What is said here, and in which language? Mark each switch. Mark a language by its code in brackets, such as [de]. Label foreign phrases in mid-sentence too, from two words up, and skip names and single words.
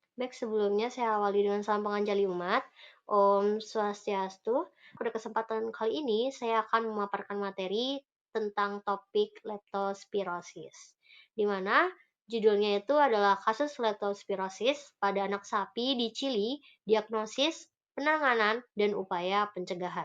[id] sebelumnya saya awali dengan salam penganjali umat. [sa] Om Swastiastu. [id] Pada kesempatan kali ini, saya akan memaparkan materi tentang topik leptospirosis, di mana judulnya itu adalah kasus leptospirosis pada anak sapi di Chili, diagnosis, penanganan, dan upaya pencegahan.